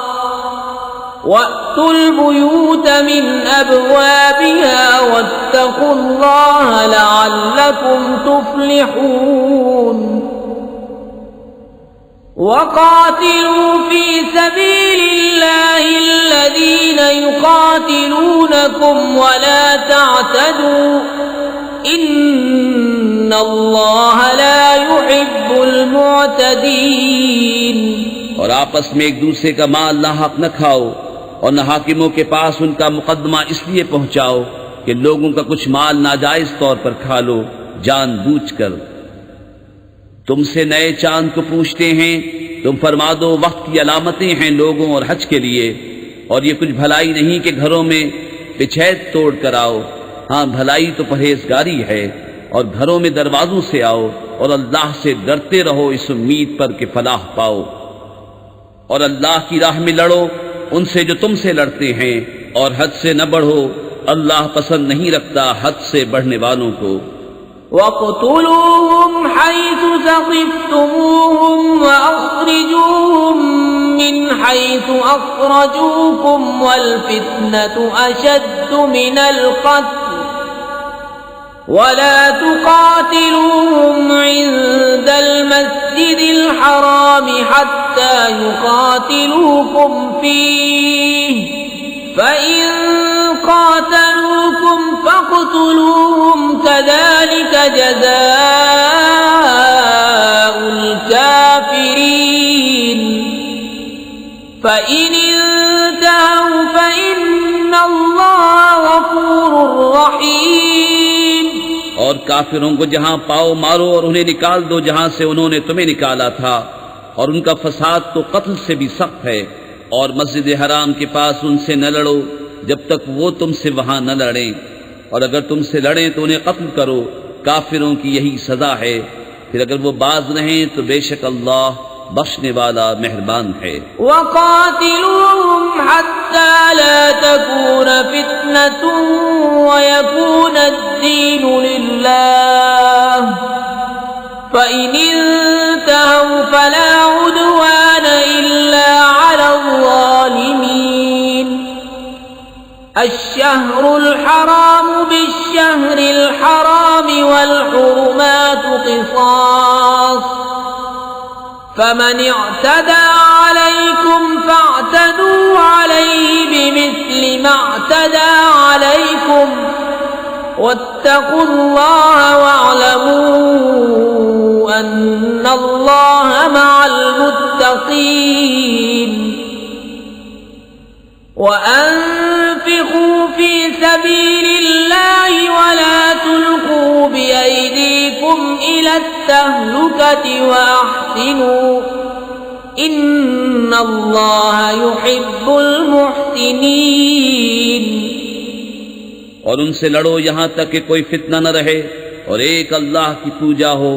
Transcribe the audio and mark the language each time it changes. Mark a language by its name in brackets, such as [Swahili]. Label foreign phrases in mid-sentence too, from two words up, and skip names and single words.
[Arabic] وأتوا البيوت من أبوابها واتقوا الله لعلكم تفلحون وقاتلوا في سبيل الله الذين يقاتلونكم ولا تعتدوا إن إن الله لا يحب المعتدين. [Hindi] और आपस में एक दूसरे का माल नाहक न खाओ और न हाकिमों के पास उनका मुकदमा इसलिए पहुंचाओ कि लोगों का कुछ माल नाजायज तौर पर खा लो जानबूझकर। तुमसे नए चांद को पूछते हैं, तुम फरमा दो वक्त की अलामतें हैं लोगों और हज के लिए, और ये कुछ भलाई नहीं कि घरों में पिछैत तोड़ कर आओ। हाँ, भलाई तो परहेजगारी है, और घरों में दरवाजों से आओ और अल्लाह से डरते रहो इस उम्मीद पर कि फलाह पाओ। और अल्लाह की राह में लड़ो उनसे जो तुमसे लड़ते हैं, और हद से न बढ़ो, अल्लाह पसंद नहीं रखता हद से बढ़ने वालों को। [Arabic] واقتلوهم حيث ثقفتموهم وأخرجوهم من حيث أخرجوكم والفتنة أشد من القتل ولا تقاتلوهم عند المسجد الحرام حتى يقاتلوكم فيه فإن قاتلوكم فاقتلوهم كذلك جزاء الكافرين فإن انتهوا فإن الله غفور رحيم. [Hindi] और काफिरों को जहां पाओ मारो और उन्हें निकाल दो जहां से उन्होंने तुम्हें निकाला था, और उनका फसाद तो कत्ल से भी सख्त है। और मस्जिद हराम के पास उनसे न लड़ो जब तक वो तुमसे वहां न लड़ें, और अगर तुमसे लड़ें तो उन्हें कत्ल करो। काफिरों की यही सजा है। फिर अगर वो बाज रहें तो बेशक अल्लाह बख्शने वाला मेहरबान है। [Arabic] وقاتلوهم حتى لا تكون فتنة ويكون الدين لله فإن انتهوا فلا عدوان إلا على الظالمين. الشهر الحرام بالشهر الحرام والحرمات قصاص فمن اعتدى عليكم فاعتدوا عليه بمثل ما اعتدى عليكم واتقوا الله واعلموا أن الله مع المتقين. وأنفقوا في سبيل الله ولا تلقوا بأيديكم إلى التهلكة وأحسنوا إن الله يحب المحسنين. [Hindi] और उनसे लड़ो यहां तक कि कोई फितना न रहे और एक अल्लाह की पूजा हो।